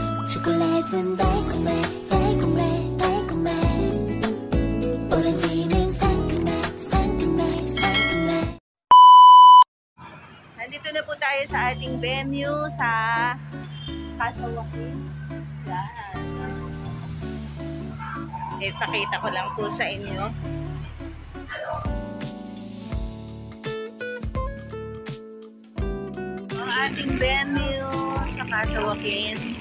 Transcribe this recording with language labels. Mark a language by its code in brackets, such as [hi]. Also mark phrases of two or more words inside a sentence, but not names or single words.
[ko] 초콜릿은 달콤해 달콤해 달콤해 오렌지는 상큼해 상큼해 상큼해. [tl] Nandito na po tayo sa ating venue sa Casa Joaquin. Yan. Ipakita ko lang po sa inyo. Ang ating venue sa Casa Joaquin.